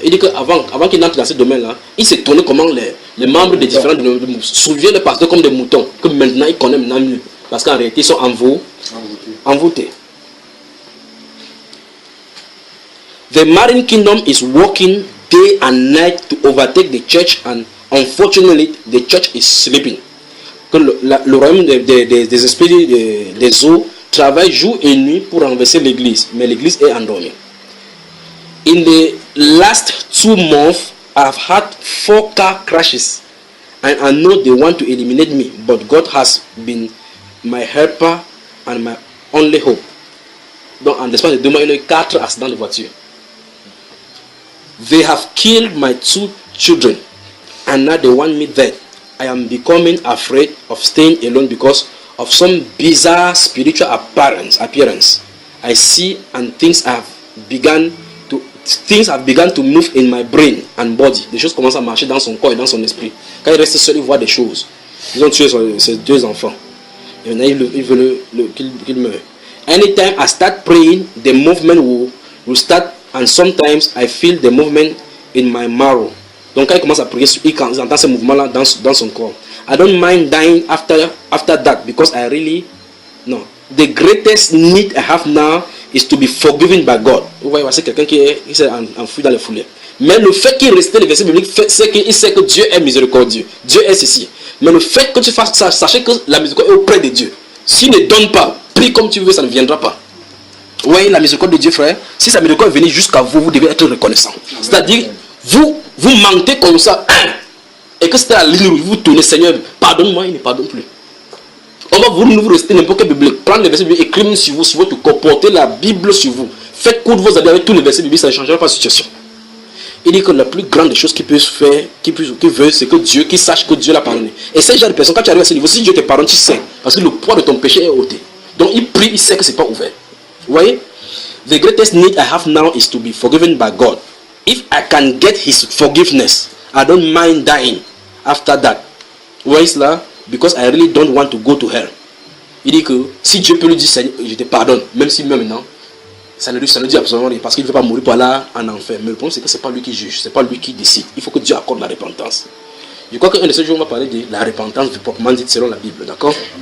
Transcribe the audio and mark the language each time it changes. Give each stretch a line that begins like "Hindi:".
French: Il dit qu'avant qu'il entre dans ce domaine-là, il s'est tourné comment les membres des différents domaines souviennent les pasteurs comme des moutons, que maintenant ils connaissent maintenant mieux. Parce qu'en réalité, ils sont envoûtés.
English: The marine kingdom is working day and night to overtake the church, and unfortunately, the church is sleeping.
French: Que le royaume des esprits des eaux travaille jour et nuit pour renverser l'église, mais l'église est endormie.
English: In the last 2 months, I've had 4 car crashes And I know they want to eliminate me, but God has been my helper and my only hope.
French: Donc, en l'espace de 2 mois, il y a eu 4 accidents de voiture.
English: They have killed my 2 children, and now they want me dead. I am becoming afraid of staying alone because of some bizarre spiritual appearance I see, and things have begun to move in my brain and body.
French: Des choses commencent à marcher dans son corps et dans son esprit. Quand il reste seul, il voit des choses. Ils ont tué ses 2 enfants. Et maintenant, il veut qu'il meure.
English: Anytime I start praying, the movement will start, and sometimes I feel the movement in my marrow.
French: Donc quand il commence à prier, il entend ce mouvement-là dans son corps.
English: I don't mind dying after that because I really no. The greatest need I have now is to be forgiven by God.
French: Vous voyez, c'est quelqu'un qui s'est enfui dans les foulées. Mais le fait qu'il reste le verset biblique, c'est qu'il sait que Dieu est miséricordieux. Dieu est ceci. Mais le fait que tu fasses ça, sachez que la miséricorde est auprès de Dieu. S'il ne donne pas, prie comme tu veux, ça ne viendra pas. Vous voyez la miséricorde de Dieu, frère. Si sa miséricorde est venue jusqu'à vous, vous devez être reconnaissant. C'est-à-dire, vous mentez comme ça, et que c'était la ligne rouge, vous tournez, Seigneur, pardonne-moi, il ne pardonne plus. On va vous rester n'importe quel biblique, prendre les versets bibliques, écrire sur vous, sur votre corps, porter la Bible sur vous. Faites coudre vos amis avec tous les versets bibliques, ça ne changera pas la situation. Il dit que la plus grande des choses qu'il peut faire, qu'il veut, c'est que Dieu, qu'il sache que Dieu l'a pardonné. Et ces genre de personnes, quand tu arrives à ce niveau, si Dieu te pardonne, tu sais, parce que le poids de ton péché est ôté. Donc il prie, il sait que ce n'est pas ouvert. Vous voyez?
English: The greatest need I have now is to be forgiven by God. If I can get His forgiveness, I don't mind dying after that.
French: Vous voyez cela?
English: Because I really don't want to go to hell.
French: Il dit que si Dieu peut lui dire, Seigneur, je te pardonne, même si même maintenant, ça ne dit absolument rien, parce qu'il ne veut pas mourir par là en enfer. Mais le problème, c'est que ce n'est pas lui qui juge, ce n'est pas lui qui décide. Il faut que Dieu accorde la repentance. Je crois qu'un de ces jours, on va parler de la repentance proprement dite selon la Bible, d'accord?